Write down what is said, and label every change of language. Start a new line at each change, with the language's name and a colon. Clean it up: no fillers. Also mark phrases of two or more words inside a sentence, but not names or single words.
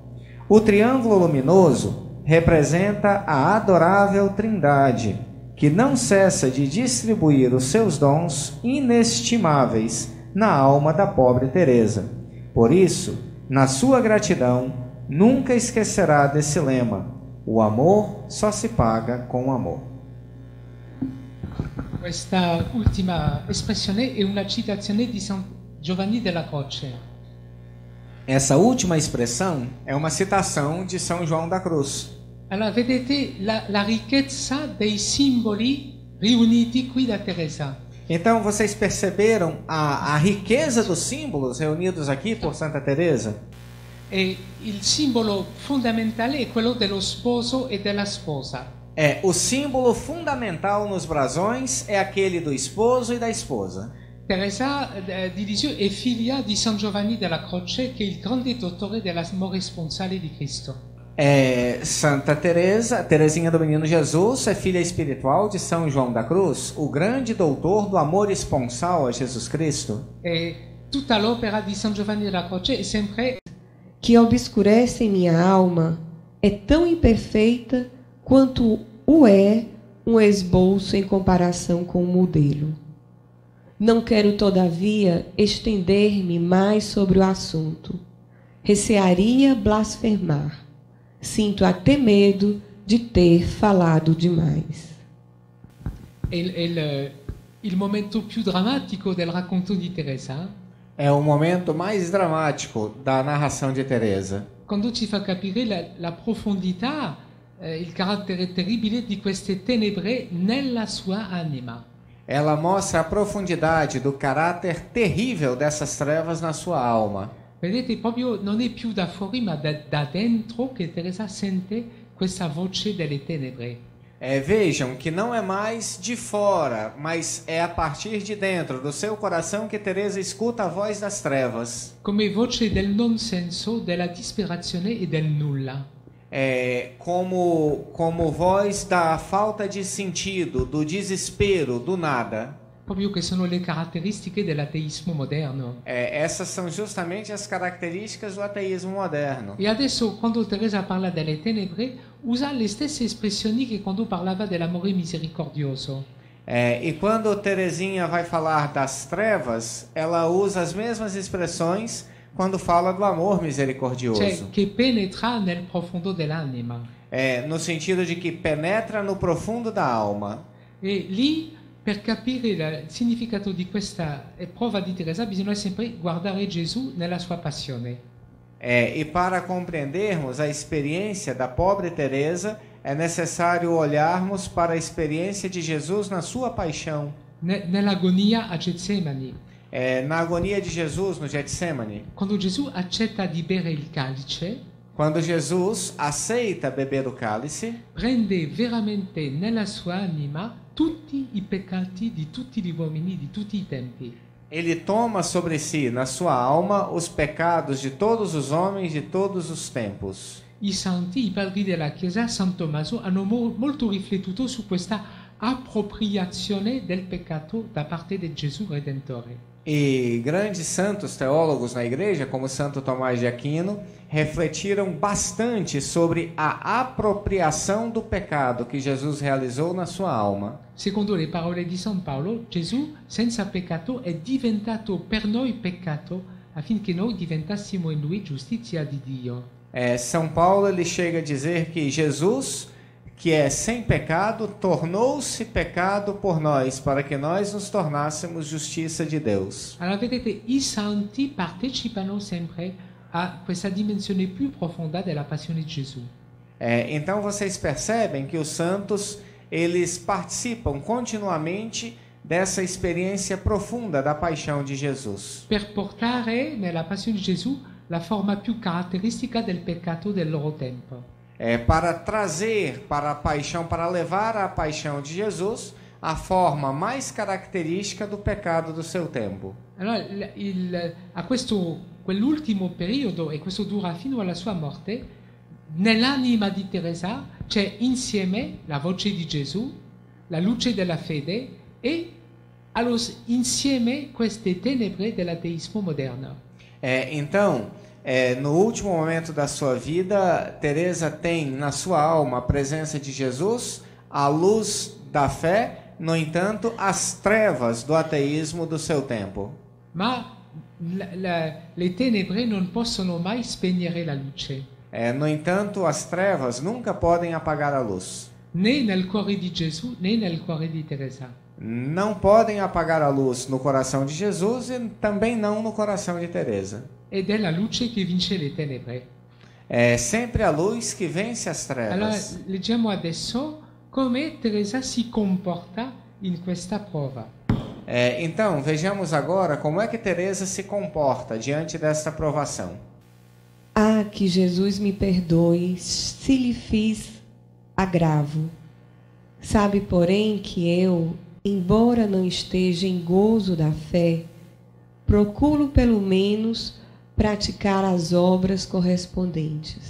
Portuguese: O triângulo luminoso representa a adorável Trindade, que não cessa de distribuir os seus dons inestimáveis na alma da pobre Teresa. Por isso, na sua gratidão, nunca esquecerá desse lema: o amor só se paga com amor.
Italian: Questa ultima espressione è una citazione di San Giovanni della Croce.
Portuguese: Essa última expressão é uma citação de São João da Cruz.
Italian: Allora, vedete la ricchezza dei simboli riuniti qui da Teresa.
Portuguese: Então, vocês perceberam a riqueza dos símbolos reunidos aqui por Santa Teresa?
Italian: E il simbolo fondamentale è quello dello sposo e della sposa.
Portuguese: O símbolo fundamental nos brasões é aquele do esposo e da esposa.
Italian: Teresa di Lisieux è figlia di San Giovanni della Croce, che è il grande dottore dell'amore sponsale di Cristo.
Portuguese: Santa Teresa, Teresinha do Menino Jesus, é filha espiritual de São João da Cruz, o grande doutor do amor esponsal a Jesus Cristo.
Italian: E tutta l'opera di San Giovanni della Croce è sempre
Portuguese: Que obscurece minha alma é tão imperfeita quanto o é um esboço em comparação com o modelo. Não quero, todavia, estender-me mais sobre o assunto. Recearia blasfemar. Sinto até medo de ter falado demais.
Italian: il momento più drammatico del racconto di Teresa,
Portuguese: É o momento mais dramático da narração de Teresa.
Italian: quando ci fa capire la profondità, il carattere terribile di queste tenebre nella sua anima.
Portuguese: Ela mostra a profundidade do caráter terrível dessas trevas na sua alma.
Italian: Vedete, proprio non è più da fuori, ma da dentro che Teresa sente questa voce delle tenebre.
Portuguese: Vejam que não é mais de fora, mas é a partir de dentro do seu coração que Teresa escuta a voz das trevas.
Italian: Come voce del non senso, della disperazione e del nulla.
Portuguese: Como voz da falta de sentido, do desespero, do nada.
Italian: Proprio che sono le caratteristiche dell'ateismo moderno.
Portuguese: Essas são justamente as características do ateísmo moderno.
Italian: E adesso, quando Teresa parla delle tenebre, usa le stesse espressioni che quando parlava dell'amore misericordioso.
Portuguese: E quando Teresinha vai falar das trevas, ela usa as mesmas expressões quando fala do amor misericordioso.
Italian: Cioè, che penetra nel profondo dell'anima.
Portuguese: No sentido de que penetra no profundo da alma.
Italian: E lì, per capire il significato di questa prova di Teresa, bisogna sempre guardare Gesù nella sua passione.
Portuguese: E para compreendermos a experiência da pobre Teresa, é necessário olharmos para a experiência de Jesus na sua paixão.
Italian: Nell'agonia a Getsemani.
Portuguese: Na agonia de Jesus no Getsemane.
Italian: Quando Gesù accetta di bere il calice,
Portuguese: quando Jesus aceita beber o cálice,
Italian: prende veramente nella sua anima tutti i peccati di tutti gli uomini di tutti i tempi.
Portuguese: Ele toma sobre si, na sua alma, os pecados de todos os homens de todos os tempos.
Italian: I santi, i padri della Chiesa, San Tommaso, hanno molto riflettuto su questa appropriazione del peccato da parte di Gesù Redentore.
Portuguese: E grandes santos teólogos na igreja, como Santo Tomás de Aquino, refletiram bastante sobre a apropriação do pecado que Jesus realizou na sua alma.
Italian: Secondo le parole di San Paolo, Gesù senza peccato è diventato per noi peccato affinché noi diventassimo in lui giustizia di Dio.
Portuguese: São Paulo ele chega a dizer que Jesus, que é sem pecado, tornou-se pecado por nós, para que nós nos tornássemos justiça de Deus.
Italian: Allora vedete, i santi partecipano sempre a questa dimensione più profonda della passione di Gesù.
Portuguese: Então vocês percebem que os santos eles participam continuamente dessa experiência profunda da paixão de Jesus.
Italian: Per portare nella passione di Gesù la forma più caratteristica del peccato del loro tempo.
Portuguese: Para trazer para a paixão, para levar à paixão de Jesus a forma mais característica do pecado do seu tempo.
Italian: Allora, quell'ultimo periodo, e questo dura fino alla sua morte, nell'anima di Teresa c'è insieme la voce di Gesù, la luce della fede e insieme queste tenebre dell'ateismo moderno.
Portuguese: Então, no último momento da sua vida, Teresa tem na sua alma a presença de Jesus, a luz da fé, no entanto, as trevas do ateísmo do seu tempo.
Italian: Ma le tenebre non possono mai spegnere la luce.
Portuguese: No entanto, as trevas nunca podem apagar a luz.
Italian: Né nel cuore di Gesù, né nel cuore di Teresa.
Portuguese: Não podem apagar a luz no coração de Jesus e também não no coração de Teresa.
Italian: Ed è la luce che vince le tenebre.
Portuguese: É sempre a luz que vence as trevas.
Italian: Allora, leggiamo adesso come Teresa si comporta in questa prova.
Portuguese: Então, vejamos agora como é que Teresa se comporta diante desta provação. Ah, que Jesus me perdoe se lhe fiz agravo. Sabe, porém, que eu, embora não esteja em gozo da fé, procuro pelo menos praticar as obras correspondentes.